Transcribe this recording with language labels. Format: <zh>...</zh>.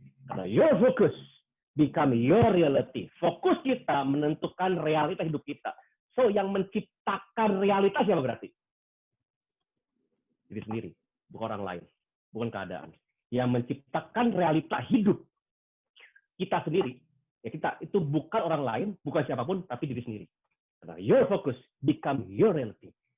<en>Karena your focus become your reality.</en> <id>Fokus kita menentukan realita hidup kita. So, yang menciptakan realitas siapa berarti? Diri sendiri, bukan orang lain, bukan keadaan. Yang menciptakan realita hidup kita sendiri. Ya kita itu bukan orang lain, bukan siapapun, tapi diri sendiri.</id> <en>Karena your focus become your reality.</en>